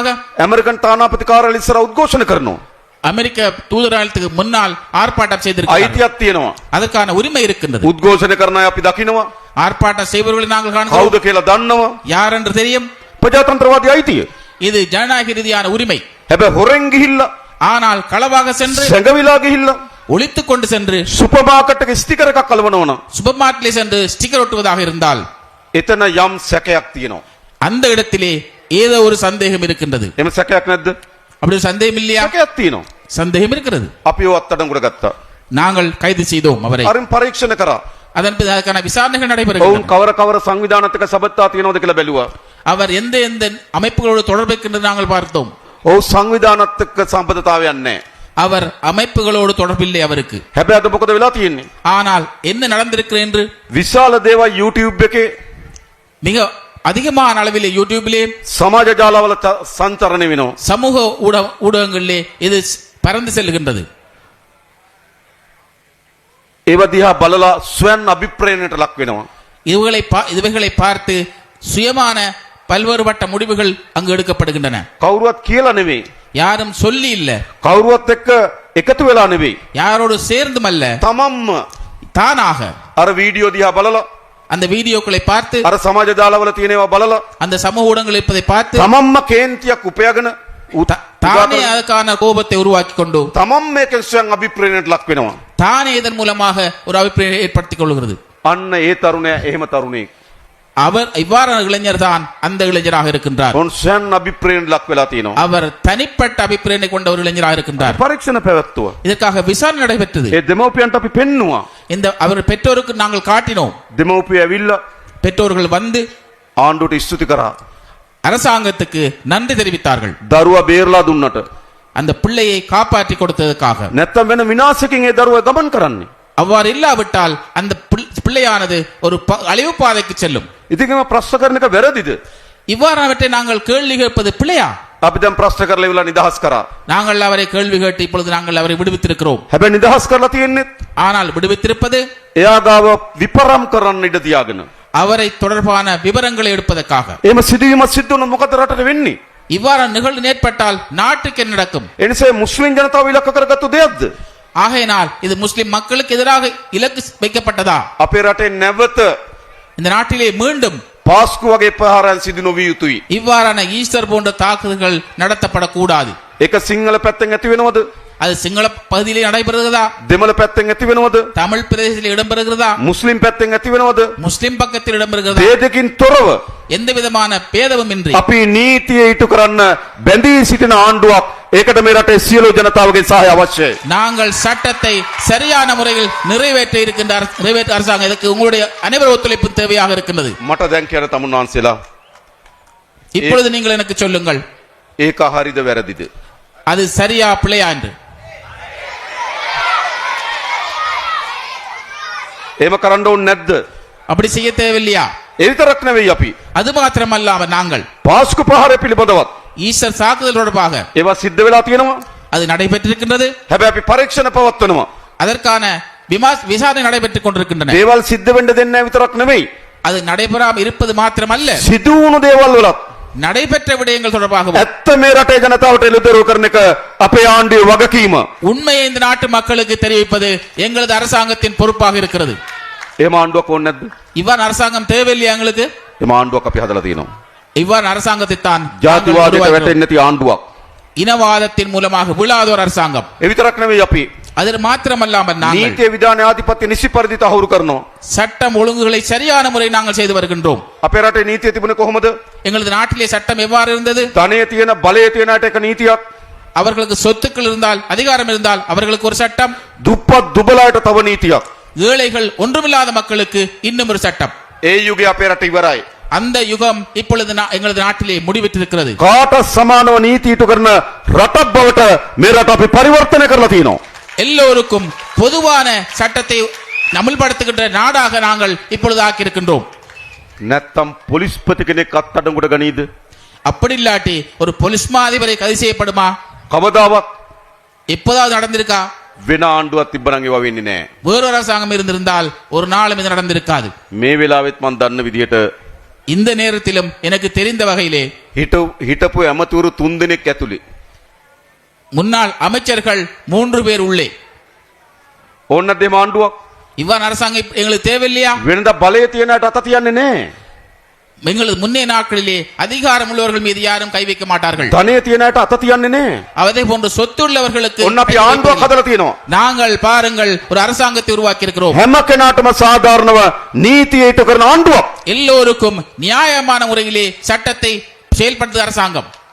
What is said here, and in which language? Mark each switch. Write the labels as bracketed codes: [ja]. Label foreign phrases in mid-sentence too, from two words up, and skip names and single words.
[si] ඇමරිකන් තානාපති කාර්යාලය ඉස්සරහ උද්ඝෝෂණ කරනවා. [ta] அமெரிக்க தூதரகத்துக்கு முன்னால் ஆர்ப்பாட்டம் செய்திருக்கிறார்கள். [si] අයිතියක් තියෙනවා. [ta] அதற்கான உரிமை இருக்கின்றது. [si] උද්ඝෝෂණ කරන අය අපි දකිනවා. [ta] ஆர்ப்பாட்டம் செய்பவர்களை நாங்கள் காண்கிறோம். [si] කවුද කියලා දන්නවා. [ta] யார் என்று தெரியும். [si] ප්‍රජාතන්ත්‍රවාදී අයිතිය. [ta] இது ஜனநாயக ரீதியான உரிமை. [si] හැබැයි හොරෙන් ගිහිල්ලා, [ta] ஆனால் களவாக சென்று [si] සැඟවිලා ගිහිල්ලා [ta] ஒளித்துக் கொண்டு சென்று [si] සුපර් මාකට් එකේ ස්ටිකර් එකක් අලවනවා නම් [ta] சூப்பர் மார்க்கெட்டில் சென்று ஸ்டிக்கர் ஒட்டுவதாக இருந்தால் [si] එතන යම් සැකයක් තියෙනවා. [ta] அந்த இடத்திலே ஏதோ ஒரு சந்தேகம் இருக்கின்றது. [si] එම සැකයක් නැද්ද? [ta] அப்படி ஒரு சந்தேகம் இல்லையா? [si] සැකයක් තියෙනවා. [ta] சந்தேகம் இருக்கிறது. [si] අපි ඔය අත්අඩංගුවට ගත්තා. [ta] நாங்கள் கைது செய்தோம் அவரை. [si] අරින් පරීක්ෂණ කරා. [ta] அதன் பிறகு அதற்கான விசாரணைகள் [si] ඔවුන් [ta] நடைபெறுகின்றன. [si] කවර සංවිධානත්ක සබත්තා තියෙනවද කියලා බැලුවා. [ta] அவர் எந்த எந்த அமைப்புகளோடு தொடர்பு இருக்கின்றது நாங்கள் பார்த்தோம். [si] ඔව් සංවිධානත්ක සම්බන්ධතාවයක් නැහැ. [ta] அவர் அமைப்புகளோடு தொடர்பில்லை அவருக்கு. [si] හැබැයි අද මොකද වෙලා තියෙන්නේ? [ta] ஆனால் என்ன நடந்திருக்கிறது என்று [si] විශාල දේවල් YouTube එකේ [ta] மிக அதிகமான அளவிலே யூடியூபிலே [si] සමාජ ජාලවල සංචරණය වෙනවා. [ta] சமூக ஊடகங்களிலே இது பறந்து செல்கின்றது. [si] ඒව දිහා බලලා ස්වයන් අභිප්‍රේරණයට ලක් වෙනවා. [ta] இவைகளை பார்த்து சுயமான பல்வேறுபட்ட முடிவுகள் அங்கு எடுக்கப்படுகின்றன. [si] කවුරුවත් කියලා නෙවෙයි. [ta] யாரும் சொல்லி இல்ல, [si] කවුරුවත් එක්ක එකතු වෙලා නෙවෙයි. [ta] யாரோடு சேர்ந்தும் அல்ல, [si] තමන්ම [ta] தானாக [si] අර වීඩියෝ දිහා බලලා, [ta] அந்த வீடியோக்களை பார்த்து, [si] අර සමාජ ජාලවල තියෙනවා බලලා, [ta] அந்த சமூக ஊடகங்கள் இருப்பதை பார்த்து [si] තමන්ම කේන්තියක් උපයාගෙන [ta] தானே அதுக்கான கோபத்தை உருவாக்கி கொண்டு [si] තමන් මේකෙන් ස්වයන් අභිප්‍රේරණයට ලක් වෙනවා. [ta] தானே இதன் மூலமாக ஒரு அபிப்பிராயம் ஏற்படுத்திக் கொள்கிறது. [si] අන්න ඒ තරුණයා එහෙම තරුණෙක්. [ta] அவர் இவ்வாறான இளைஞர் தான் அந்த இளைஞராக இருக்கின்றார். [si] ඔවුන් ස්වයන් අභිප්‍රේරණයට ලක් වෙලා තියෙනවා. [ta] அவர் தனிப்பட்ட அபிப்பிராயத்தை கொண்ட ஒரு இளைஞராக இருக்கின்றார். [si] පරීක්ෂණ පැවැත්තුවා. [ta] இதற்காக விசாரணை நடைபெற்றது. [si] ඒ දෙමව්පියන්ට අපි පෙන්නුවා. [ta] இந்த அவர் பெற்றோருக்கு நாங்கள் காட்டினோம். [si] දෙමව්පිය ඇවිල්ලා [ta] பெற்றோர்கள் வந்து [si] ආණ්ඩුවට ස්තුති කරා. [ta] அரசாங்கத்துக்கு நன்றி தெரிவித்தார்கள். [si] දරුවා බේරලා දුන්නට. [ta] அந்த பிள்ளையை காப்பாற்றி கொடுத்ததற்காக. [si] නැත්තම් වෙන විනාශකින් ඒ දරුවා ගමන් කරන්නේ. [ta] அவ்வாறு இல்லாவிட்டால் அந்த பிள்ளையானது ஒரு அழிவு பாதைக்கு செல்லும். [si] ඉතින් මේ ප්‍රශ්න කරන එක වැරදිද? [ta] இவ்வாறானவற்றை நாங்கள் கேள்வி கேட்பது பிள்ளையா? [si] අපි දැන් ප්‍රශ්න කරලා ඉවලා නිදහස් කරා. [ta] நாங்கள் அவரை கேள்வி கேட்டு இப்பொழுது நாங்கள் அவரை விடுவித்திருக்கிறோம். [si] හැබැයි නිදහස් කරලා තියෙන්නේ [ta] ஆனால் விடுவித்திருப்பது [si] එයා ගාව විපරම් කරන්න ඉඩ තියාගෙන. [ta] அவரை தொடர்பான விவரங்களை எடுப்பதற்காக. [si] එහෙම සිදුවීමක් සිද්ධ වුණොත් මොකද රටට වෙන්නේ? [ta] இவ்வாறான நிகழ்வு ஏற்பட்டால் நாட்டுக்கு என்ன நடக்கும்? [si] ඒ නිසා මුස්ලිම් ජනතාව ඉලක්ක කරගත්තු දෙයක්ද? [ta] ஆகையினால் இது முஸ்லிம் மக்களுக்கு எதிராக இலக்கு வைக்கப்பட்டதா? [si] අපේ රටේ නැවත [ta] இந்த நாட்டிலே மீண்டும் [si] පාස්කු වගේ ප්‍රහාරයන් සිදු නොවිය යුතුයි. [ta] இவ்வாறான ஈஸ்டர் போன்ற தாக்குதல்கள் நடத்தப்படக்கூடாது. [si] ඒක සිංහල පැත්තෙන් ඇති වෙනවද? [ta] அது சிங்கள பகுதியிலே நடைபெறுகிறதா? [si] දෙමළ පැත්තෙන් ඇති වෙනවද? [ta] தமிழ் பிரதேசத்தில் இடம்பெறுகிறதா? [si] මුස්ලිම් පැත්තෙන් ඇති වෙනවද? [ta] முஸ்லிம் பக்கத்தில் இடம்பெறுகிறதா? [si] ભેදකින් තොරව [ta] எந்த விதமான பேதமும் இன்றி [si] අපි නීතිය ඉටු කරන්න බැඳී සිටින ආණ්ඩුවක්. ඒකට මේ රටේ සියලු ජනතාවගේ සහාය අවශ්‍යයි. [ta] நாங்கள் சட்டத்தை சரியான முறையில் நிறைவேற்ற அரசாங்கம் இதற்கு உங்களுடைய அனைவரும் ஒத்துழைப்பு தேவையாக இருக்கின்றது. [si] මට දැන් කියන තමුන් වහන්සේලා [ta] இப்பொழுது நீங்கள் எனக்கு சொல்லுங்கள், [si] ඒක හරිද වැරදිද? [ta] அது சரியா பிழையா என்று. [si] එහෙම කරන්න ඕනේ නැද්ද? [ta] அப்படி செய்ய தேவையில்லையா? [si] ඒ විතරක් නෙවෙයි අපි [ta] அது மாத்திரமல்லாமல் நாங்கள் [si] පාස්කු ප්‍රහාරය පිළිබඳවත් [ta] ஈஸ்டர் தாக்குதல் தொடர்பாக [si] ඒවා සිද්ධ වෙලා තියෙනවා. [ta] அது நடைபெற்றிருக்கின்றது. [si] හැබැයි අපි පරීක්ෂණ පවත්වනවා. [ta] அதற்கான விசாரணை நடைபெற்றுக் கொண்டிருக்கின்றன. [si] දේවල් සිද්ධ වෙන්න දෙන්නේ නැහැ විතරක් නෙවෙයි. [ta] அது நடைபெறாமல் இருப்பது மாத்திரமல்ல, [si] සිදු වුණු දේවල් වලත් [ta] நடைபெற்ற விடயங்கள் தொடர்பாக [si] ඇත්ත මේ රටේ ජනතාවට එළිදරව් කරන එක අපේ ආණ්ඩුවේ වගකීම. [ta] உண்மையை இந்த நாட்டு மக்களுக்கு தெரிவிப்பது எங்களது அரசாங்கத்தின் பொறுப்பாக இருக்கிறது. [si] එහෙම ආණ්ඩුවක් ඕනේ නැද්ද? [ta] இவ்வாறு அரசாங்கம் தேவையில்லையா எங்களுக்கு? [si] එහෙම ආණ්ඩුවක් අපි හදලා තියෙනවා. [ta] இவ்வாறு அரசாங்கத்தை தான் [si] ජාතිවාදයට වැටෙන්නේ නැති ආණ්ඩුවක්. [ta] இனவாதத்தின் மூலமாக விழாத ஒரு அரசாங்கம். [si] ඒ විතරක් නෙවෙයි අපි [ta] அது மாத்திரமல்லாமல் நாங்கள் [si] නීතිය විධාන ආධිපත්‍ය නිසි පරිදි තහවුරු කරනවා. [ta] சட்டம் ஒழுங்குகளை சரியான முறை நாங்கள் செய்து வருகின்றோம். [si] අපේ රටේ නීතිය තිබුණේ කොහොමද? [ta] எங்களது நாட்டிலே சட்டம் எவ்வாறு இருந்தது? [si] ධනය තියෙන බලය තියෙන අයට එක නීතියක්, [ta] அவர்களுக்கு சொத்துக்கள் இருந்தால், அதிகாரம் இருந்தால் அவர்களுக்கு ஒரு சட்டம், [si] දුප්පත් දුබලයට තව නීතියක්. [ta] ஏழைகள் ஒன்றுமில்லாத மக்களுக்கு இன்னும் ஒரு சட்டம். [si] ඒ යුගය අපේ රට ඉවරයි. [ta] அந்த யுகம் இப்பொழுது எங்களது நாட்டிலே முடிவிட்டிருக்கிறது. [si] කාට සමානව නීති ඉටු කරන රටක් බවට මේ රට අපි පරිවර්තනය කරලා තියෙනවා. [ta] எல்லோருக்கும் பொதுவான சட்டத்தை அமல்படுத்துகின்ற நாடாக நாங்கள் இப்பொழுது ஆக்கியிருக்கின்றோம். [si] නැත්තම් පොලිස්පති කෙනෙක් අත්අඩංගුවට ගනීද? [ta] அப்படி இல்லாட்டி ஒரு பொலிஸ் மா அதிபரை கைது செய்யப்படுமா? [si] කවදාවත් [ta] எப்போதாவது நடந்திருக்கா? [si] වෙන ආණ්ඩුවක් තිබ්බනම් ඒවා වෙන්නේ නැහැ. [ta] வேறொரு அரசாங்கம் இருந்திருந்தால் ஒரு நாளும் இது நடந்திருக்காது. [si] මේ වෙලාවෙත් මම දන්න විදිහට [ta] இந்த நேரத்திலும் எனக்கு தெரிந்த வகையிலே [si] හිටපු ඇමතිවරු 3 දෙනෙක් ඇතුළේ [ta] முன்னாள் அமைச்சர்கள் 3 பேர் உள்ளே. [si] ඕන්න දෙම ආණ්ඩුවක් [ta] இவ்வாறு அரசாங்கம் எங்களுக்கு தேவையில்லையா? [si] වෙනදා බලය තියෙන අයට අත තියන්නේ නැහැ. [ta] எங்களது முன்னே நாட்களிலே அதிகாரம் உள்ளவர்கள் மீது யாரும் கை வைக்க மாட்டார்கள். [si] ධනය තියෙන අයට අත තියන්නේ නැහැ. [ta] அதே போன்று சொத்து உள்ளவர்களுக்கு [si] ඔන්න අපි ආණ්ඩුවක් හදලා තියෙනවා. [ta] நாங்கள் பாருங்கள் ஒரு அரசாங்கத்தை உருவாக்கி இருக்கிறோம். [si] හැම කෙනාටම සාධාරණව නීතිය ඊට කරන ආණ්ඩුවක්. [ta] எல்லோருக்கும் நியாயமான முறையிலே சட்டத்தை செயல்படுத்துகிற அரசாங்கம்.